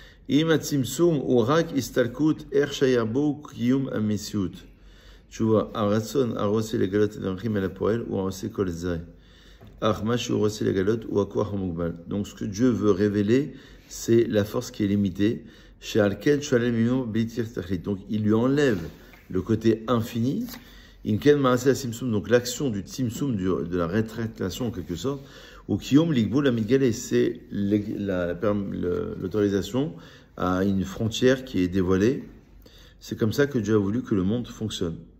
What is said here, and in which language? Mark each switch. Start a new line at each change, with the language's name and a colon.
Hebrew: אם הצמצום הוא רק הסתלקות איך שהיה בו קיום המציאות. תשובה, הרצון הרוצה לגלות את הדרכים אל הפועל הוא הרוצה כל זה. אך מה שהוא רוצה לגלות הוא הכוח המוגבל.
French: Donc ce que Dieu veut révéler, c'est la force qui est limitée.
Hebrew: שעל כן שולל ממנו בלתי תכלית.
French: Donc il lui enlève le côté infini.
Hebrew: אם כן מעשה הצמצום,
French: donc l'action du tzimtzum, de la rétractation en quelque sorte, ou Kiyom Ligboul Amidgalé, c'est l'autorisation à une frontière qui est dévoilée. C'est comme ça que Dieu a voulu que le monde fonctionne.